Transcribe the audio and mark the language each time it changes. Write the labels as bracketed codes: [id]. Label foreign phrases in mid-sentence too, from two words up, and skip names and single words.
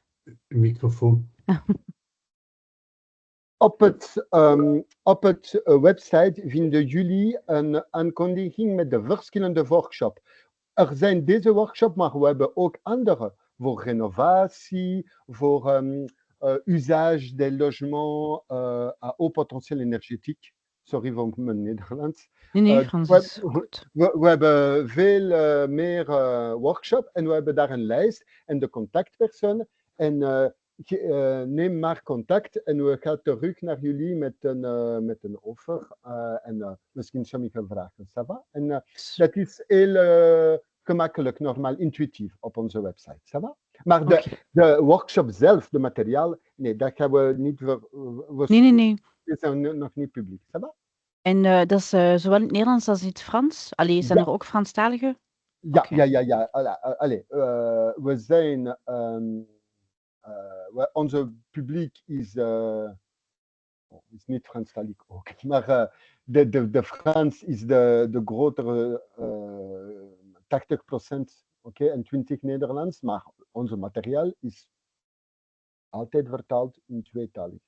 [nl] Microfoon. Op het website vinden jullie een aankondiging met de verschillende workshops. Er zijn deze workshops, maar we hebben ook andere voor renovatie, voor [fr] usage des logements à haut potentiel énergétique. [nl] Sorry voor mijn Nederlands. Nee, Frans is goed. We hebben veel meer workshops en we hebben daar een lijst en de contactpersoon. En neem maar contact en we gaan terug naar jullie met een offer en misschien sommige vragen. [fr] Ça va? [nl] En dat is heel gemakkelijk, normaal, intuïtief op onze website. [fr] Ça va? [nl] Maar de workshop zelf, de materiaal, nee, dat gaan we niet... Nee. Die zijn nog niet publiek. [fr] Ça va? [nl] En dat is zowel in het Nederlands als in het Frans? Allee, zijn er ook Franstaligen? Ja, ja. Allee, we zijn... onze publiek is niet Franstalig ook, maar de Frans is de grotere 80%, en 20% Nederlands, maar onze materiaal is altijd vertaald in tweetalige.